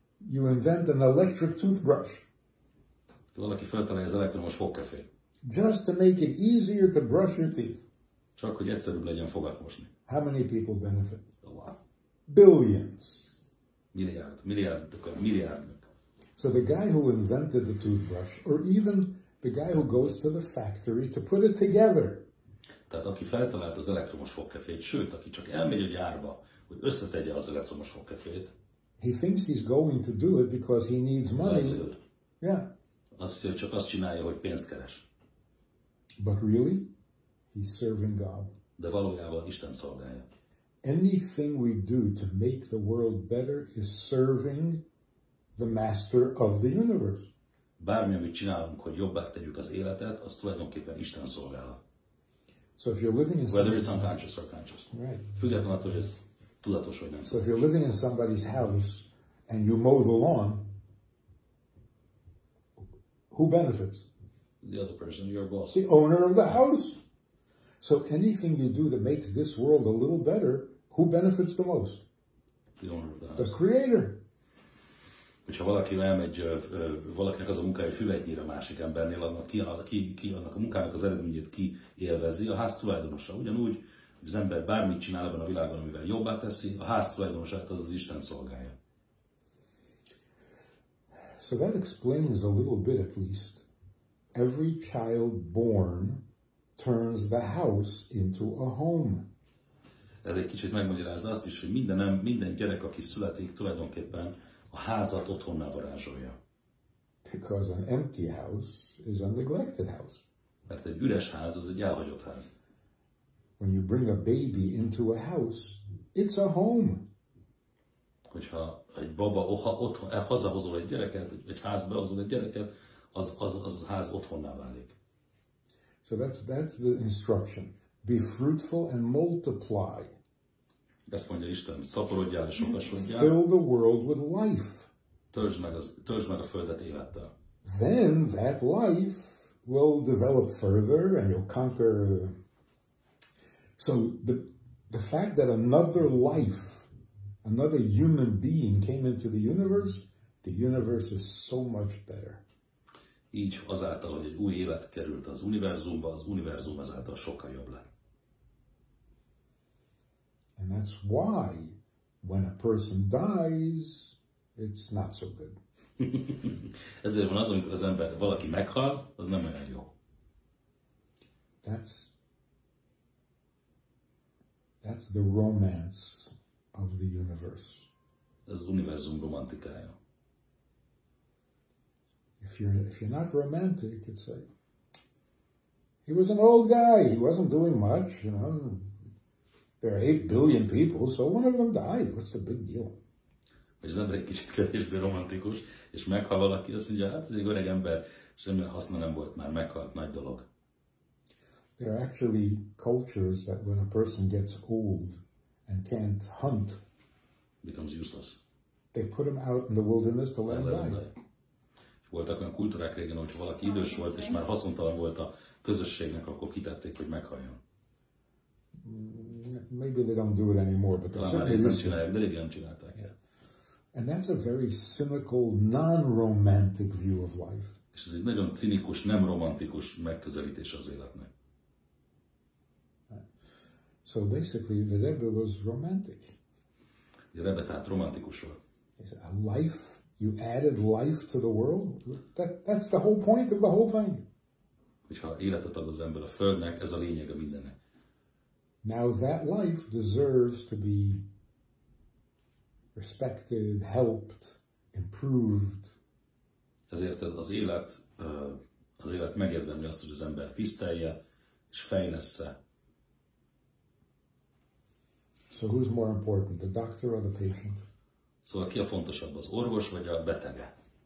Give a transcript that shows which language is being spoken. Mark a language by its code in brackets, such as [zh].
[en] You invent an electric toothbrush. [hu] Valaki feltalálja az elektromos fogkefét. [en] Just to make it easier to brush your teeth. [hu] Csak, hogy egyszerűbb legyen fogat mosni. [en] How many people benefit? A lot. Billions. [hu] Milliárdok. [en] So the guy who invented the toothbrush, or even the guy who goes to the factory to put it together. [hu] Tehát aki feltalált az elektromos fogkefét, sőt, aki csak elmegy a gyárba, hogy összetegye az elektromos fogkefét. [en] He thinks he's going to do it because he needs money. Yeah. [hu] Azt hiszi, hogy csak azt csinálja, hogy pénzt keres. [en] But really, he's serving God. [hu] De valójában Isten szolgálja. [en] Anything we do to make the world better is serving the master of the universe. [hu] Bármi, amit csinálunk, hogy jobbá tegyük az életet, az tulajdonképpen Isten szolgálat. [en] So if you're living in whether it's unconscious or conscious. Right. [hu] Függetlenül attól, hogy ez tudatos vagy nem. [en] So if you're living in somebody's house and you mow the lawn, who benefits? The other person, your boss. The owner of the house. So anything you do that makes this world a little better, who benefits the most? The owner of the house. The creator. [hu] Hogyha valaki elmegy, valakinek az a munkája, hogy füvet nyír a másik embernél, annak a munkának az eredményét ki élvezi, a ház tulajdonosa. Ugyanúgy, hogy az ember bármit csinál ebben a világban, amivel jobbá teszi, a ház tulajdonosát az Isten szolgálja. [en] So that explains a little bit at least every child born turns the house into a home. [hu] Ez egy kicsit megmagyarázza azt is, hogy minden gyerek, aki születik, tulajdonképpen a házat otthonná varázsolja. [en] Because an empty house is a neglected house. [hu] Mert egy üres ház az egy elhagyott ház. [en] When you bring a baby into a house, it's a home. [hu] Hogyha egy baba hazahozol egy gyereket, egy házba hozol egy gyereket, az ház otthonná válik. [en] So that's the instruction. Be fruitful and multiply. [hu] Ezt mondja Isten, szaporodjál és sokasodjál. [en] Fill the world with life. [hu] Töltsd meg a földet élettel. [en] Then that life will develop further and you'll conquer. So the fact that another life, another human being came into the universe is so much better. [hu] Így azáltal, hogy egy új élet került az univerzum azáltal sokkal jobb lett. [en] And that's why when a person dies, it's not so good. [hu] Ezért van az, amikor valaki meghal, az nem olyan jó. [en] That's the romance of the universe. [hu] Ez az univerzum romantikája. [en] If you're not romantic, it's like he was an old guy. He wasn't doing much, you know. There are 8 billion people, so one of them died. What's the big deal? [hu] Hogy az ember egy kicsit kevésbé romantikus, és meghal valaki, azt mondja, hát ez egy öreg ember, semmilyen haszna nem volt már, meghalt, nagy dolog. [en] There are actually cultures that when a person gets old and can't hunt, becomes useless. They put him out in the wilderness to let him die. [hu] Voltak olyan kultúrák régen, hogyha valaki idős volt, és már haszontalan volt a közösségnek, akkor kitették, hogy meghalljon. [en] Maybe they don't do it anymore, but they certainly used to. [hu] De régen nem csinálták. [en] Yeah. And that's a very cynical, non-romantic view of life. [hu] És ez egy nagyon cinikus, nem romantikus megközelítés az életnek. [en] So basically, the Rebbe was romantic. [hu] A Rebbe tehát romantikus volt. [en] A life, you added life to the world. That's the whole point of the whole thing. [hu] Hogyha életet ad az ember a földnek, ez a lényeg a mindennek. [en] Now that life deserves to be respected, helped, improved. [hu] Ezért az élet megérdemli azt, hogy az ember tisztelje és fejlessze. [en] So who's more important, the doctor or the patient? [hu] Szóval ki a fontosabb, az orvos vagy a betege?